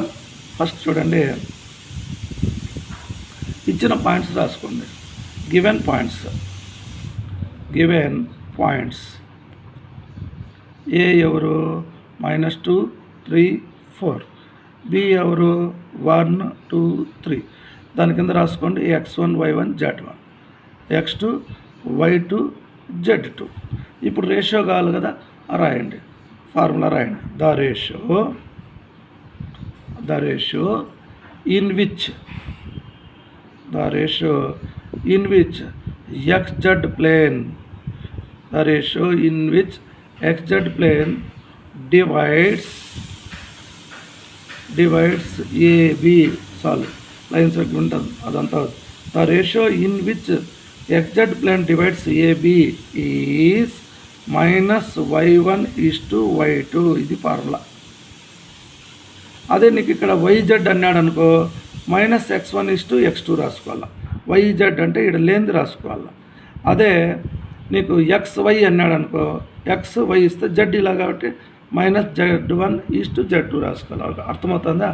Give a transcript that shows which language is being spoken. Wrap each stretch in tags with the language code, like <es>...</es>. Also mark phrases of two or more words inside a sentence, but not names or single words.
<te>ఫస్ట్ చూడండి, ఇచ్చిన పాయింట్స్ రాసుకోండి.</te> <en>given points</en> <te>ఏ ఎవరు? -2 3 4. బి ఎవరు? 1 2 3. దాని కింద రాసుకోండి x1 y1 z1, x2 y2 z2. ఇప్పుడు రేషియో కావాలి కదా, రాయండి, ఫార్ములా రాయండి.</te> <en>the ratio the ratio in which xz plane divides AB, sorry line segment</en> <te>ఉంటుంది అదంతా.</te> <en>the ratio in which xz plane divides AB ఈజ్ -y1:y2.</en> <te>ఇది ఫార్ములా. అదే నీకు ఇక్కడ YZ అన్నాడు అనుకో, -x1:x2 రాసుకోవాలి. YZ అంటే ఇక్కడ లేనిది రాసుకోవాలి. అదే నీకు XY అన్నాడు అనుకో, XY ఇస్తే Z ఇలా కాబట్టి -z1:z2 రాసుకోవాలి. అర్థమవుతుందా?</te>